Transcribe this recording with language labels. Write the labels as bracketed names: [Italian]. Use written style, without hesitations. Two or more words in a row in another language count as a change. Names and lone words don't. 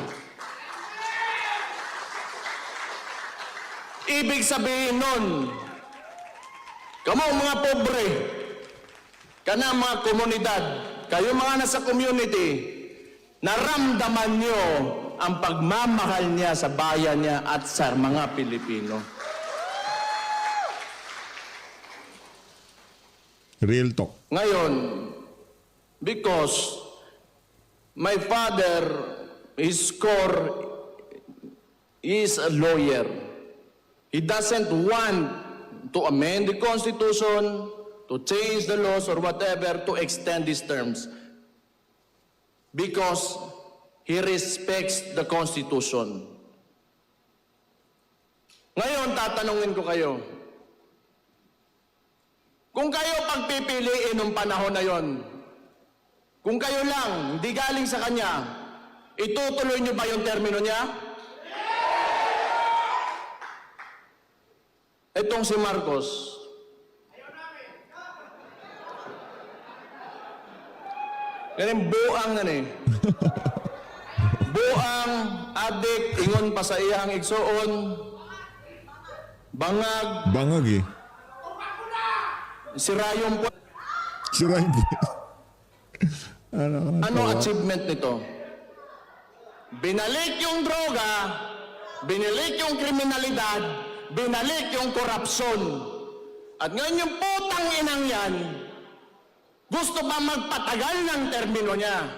[Filipino] Ibig sabihin nun, kamo mga pobre, kana mga komunidad, kayo mga nasa community, naramdaman nyo ang pagmamahal niya sa bayan niya at sa mga Pilipino. [English] Real talk. Ngayon, because my father, his core is a lawyer. He doesn't want to amend the Constitution, to change the laws or whatever, to extend these terms. Because he respects the Constitution. [Filipino] Ngayon, tatanungin ko kayo, kung kayo pagpipiliin ng panahon na yon, kung kayo lang, hindi galing sa kanya, itutuloy niyo ba yung termino niya? Itong si Marcos, ganun buang na eh. [Cebuano] Buang, adik, ingon pa sa iyang igsoon, bangag, [Filipino] Bangag eh. sirayong po. Si Ryan. Ano achievement nito? Binalik yung droga, binalik yung kriminalidad, binalik yung korupsyon. At ngayon yung putang inang yan, gusto pa magpatagal ng termino niya.